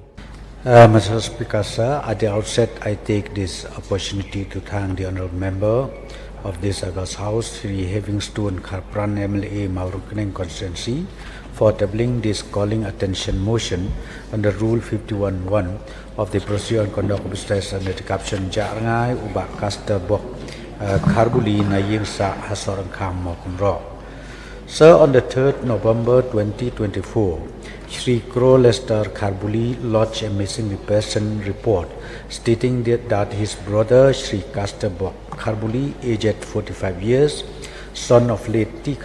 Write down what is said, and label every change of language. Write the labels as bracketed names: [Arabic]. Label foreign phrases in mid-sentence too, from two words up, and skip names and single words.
[English] Mr. Speaker, sir, at the outset, I take this opportunity to thank the honourable member of this August House, Sri Livingstone Kharpran MLA Mawryngkneng constituency, for tabling this calling attention motion under Rule 51(1) of the Procedure and Conduct of Business under the caption Jangai Ubak Kasta Bok Karbuli Naying Sa Sohryngkham Wanrah. Sir, on the 3rd November 2024, Shri Kyrwoh Lester Karbuli lodged a missing person report stating that his brother Shri Bok Karbuli, aged 45 years, son of late T.